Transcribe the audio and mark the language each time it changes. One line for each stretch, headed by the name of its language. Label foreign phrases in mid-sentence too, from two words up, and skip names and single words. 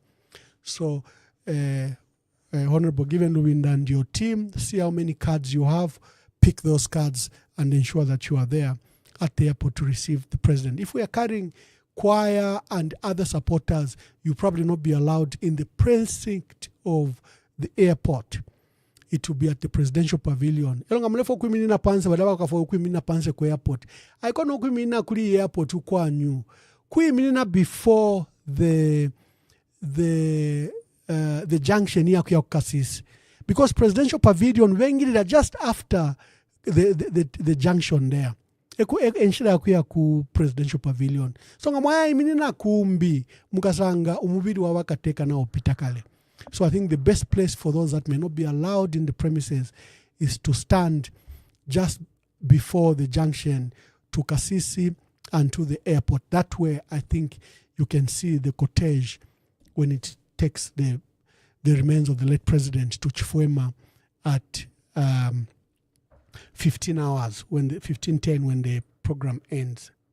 English: So, Honorable Given Lubinda and your team, see how many cards you have, pick those cards and ensure that you are there at the airport to receive the president. If we are carrying choir and other supporters, you probably not be allowed in the precinct of the airport. It will be at the Presidential Pavilion.
Bemba: Elonga mlefo kuiminina panse badaba kafo kuiminina panse ku airport. I kono kuiminina kuli airport ukwanyu. Kuiminina
English: before the junction here
Bemba: kuya Kasisi.
English: Because Presidential Pavilion wengirira just after the junction there.
Bemba: Enshira kuya ku Presidential Pavilion. So ngamaya iminina kumbi mukasanga umubiri wa wakateka na opitakale.
English: So I think the best place for those that may not be allowed in the premises is to stand just before the junction to Kasisi and to the airport. That way, I think you can see the cortege when it takes the remains of the late president to Chifwema at 15 hours, 15:10 when the program ends.